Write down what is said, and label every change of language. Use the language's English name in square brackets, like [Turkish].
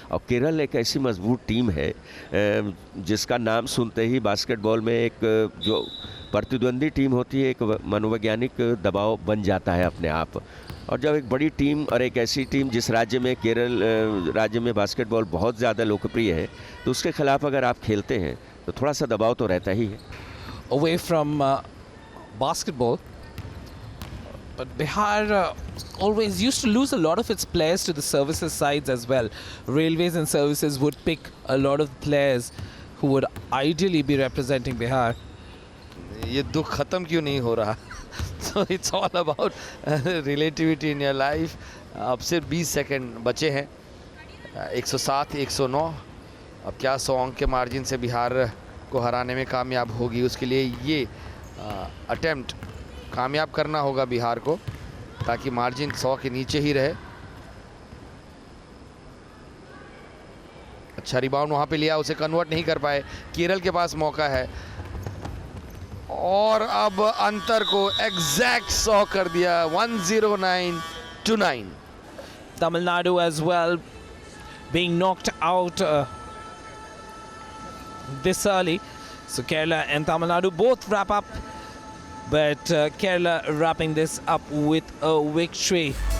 [Hindi] और केरल एक ऐसी मजबूत टीम है जिसका नाम सुनते ही बास्केटबॉल में एक जो प्रतिद्वंदी टीम होती है, एक मनोवैज्ञानिक दबाव बन जाता है अपने आप। और जब एक बड़ी टीम और एक ऐसी टीम जिस राज्य में केरल राज्य में बास्केटबॉल बहुत ज़्यादा लोकप्रिय है, तो उसके खिलाफ अगर आप खेलते हैं तो थोड़ा सा दबाव तो रहता ही है। [English] Away from basketball, but Bihar always used to lose a lot of its players to the services sides as well. Railways and services would pick a lot of players who would ideally be representing Bihar. [Hindi] ये दुख खत्म क्यों नहीं हो रहा? [English] So it's all about relativity in your life. [Hindi] अब सिर्फ 20 second बचे हैं। 107 109। अब क्या 100 अंक के मार्जिन से बिहार को हराने में कामयाब होगी, उसके लिए ये अटेम्प्ट कामयाब करना होगा बिहार को, ताकि मार्जिन 100 के नीचे ही रहे। अच्छा रिबाउंड वहां पे लिया, उसे कन्वर्ट नहीं कर पाए। केरल के पास मौका है और अब अंतर को एग्जैक्ट 100 कर दिया, 109 to 9। [English] Tamil Nadu as well being knocked out this early. So Kerala and Tamil Nadu both wrap up, but Kerala wrapping this up with a victory.